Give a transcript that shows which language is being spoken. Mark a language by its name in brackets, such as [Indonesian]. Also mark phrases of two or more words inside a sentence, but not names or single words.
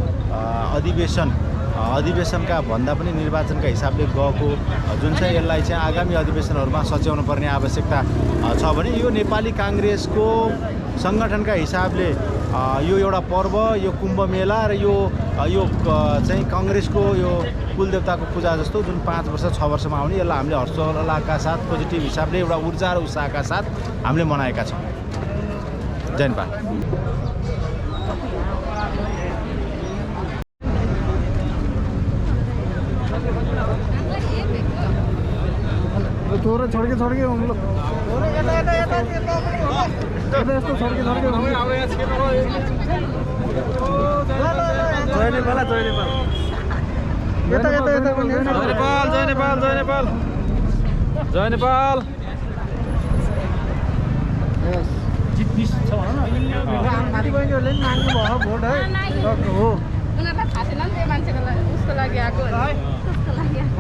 [Nepali] अधिवेशनका भन्दा पनि निर्वाचनका हिसाबले गएको जुन चाहिँ यसलाई चाहिँ आगामी अधिवेशनहरूमा सच्याउनु पर्ने आवश्यकता छ भने यो नेपाली कांग्रेसको सङ्गठनका हिसाबले यो एउटा पर्व, यो कुम्भ मेला र यो चाहिँ कांग्रेसको यो कुलदेवताको पूजा जस्तो जुन 5 वर्ष 6 वर्षमा आउने, यसलाई हामीले हर्षोल्लासका साथ पोजिटिभ हिसाबले एउटा ऊर्जा र उत्साहका साथ हामीले मनाएका छौँ। जय नेपाल। [Hindi] छोड़ के हम लोग इसको छोड़ के जय नेपाल [Nepali] जित्निस छ भन न साथी बहिनीहरूले पनि माग्नु भयो भोट है हो उनीहरूलाई थाहा छैन नि त्यो मान्छेको उसको लागि आएको है उसको लागि